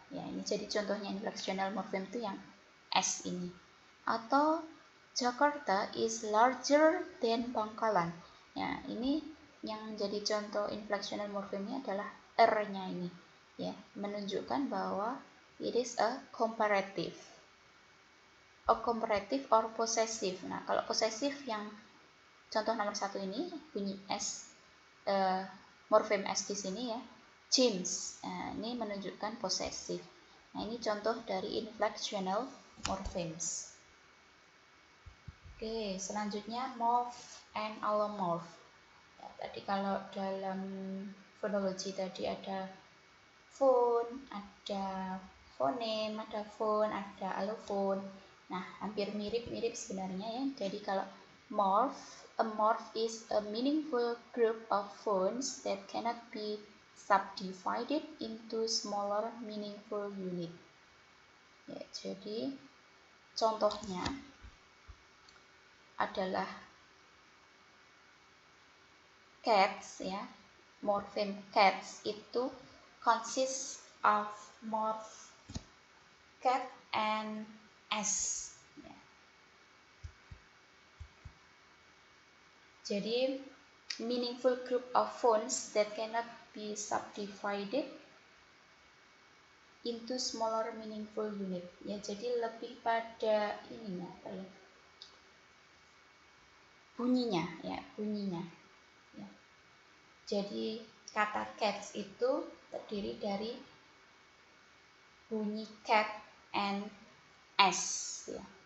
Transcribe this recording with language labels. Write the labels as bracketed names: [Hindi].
[Indonesian] Ya, ini jadi contohnya inflectional morfem itu yang s ini. Atau [English] Jakarta is larger than Bangkalan. [Indonesian] Ya, ini yang jadi contoh inflectional morfemnya adalah r-nya ini. Ya, menunjukkan bahwa [English] it is a comparative. A comparative or possessive. [Indonesian] Nah, kalau possessive yang contoh nomor 1 ini bunyi s, morfem s di sini ya, James. Nah, ini menunjukkan possessive. Nah, ini contoh dari inflectional morphemes. Oke, selanjutnya morph and allomorph. Ya, tadi kalau dalam phonology tadi ada phone, ada phoneme, ada phone, ada allophone. Nah, hampir mirip-mirip sebenarnya ya. Jadi kalau [English] a morph is a meaningful group of phones that cannot be subdivided into smaller meaningful unit. [Indonesian] Ya, jadi contohnya adalah cats ya. [English] Morpheme cats [Indonesian] itu [English] consists of morph cat and s. Ya. [Indonesian] Jadi [English] meaningful group of phones that cannot be subdivided into smaller meaningful unit. [Indonesian] Ya, jadi lebih pada ininya apa ya? Bunyinya ya, bunyinya. Ya. Jadi kata cats itu terdiri dari bunyi cat and s ya.